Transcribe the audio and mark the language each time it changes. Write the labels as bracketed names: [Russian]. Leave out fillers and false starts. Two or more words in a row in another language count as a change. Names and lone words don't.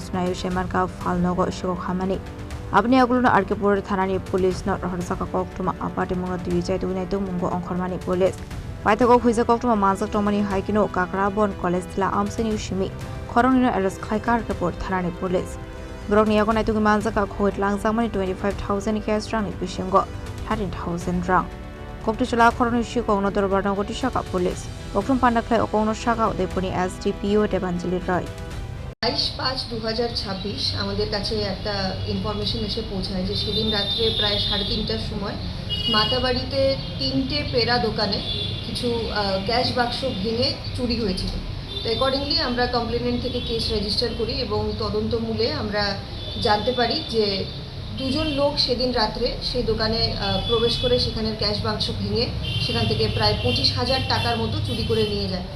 [Kok Borok] Nayo Shaman Ka Falnago Shikok Hamani Abni Aguluna Arkepur Thanani Police not Horsaka Koktuma Apati Munoti Vijay Dunaito Mungo Onkormani Police Paitako Huiza Koktuma Mansa Tomani Haikino Kakrabon College La Amsani Ushimi Koronina Eres Klaikar Report Thanani Police Broniagon Ituki Manzaka Koit Langsamani 25,000 cash rang Bishingo 13,000 rang Koktuchala Koronushi Kono Dorbarno Shaka Police Oktum Pandakle Okono Shaka Deputy SDPO Debanjali Roy [Bangla] 22/5/2026 আমাদের কাছে একটা ইনফরমেশন এসে পৌঁছায় যে সেদিন রাত্রে প্রায় 3:30টার সময় মাতাবাড়িতে 3টে পেরা দোকানে কিছু ক্যাশ বাক্স ভেঙে চুরি হয়েছিল। তো অ্যাকর্ডিংলি আমরা কমপ্লেনেন্ট থেকে [English] case register [Bangla] করি এবং তদন্তমূলে আমরা জানতে পারি যে দুজন লোক সেদিন রাত্রে সেই দোকানে প্রবেশ করে সেখানের ক্যাশ বাক্স ভেঙে সেখান থেকে প্রায় 25,000 টাকার মতো চুরি করে নিয়ে যায়।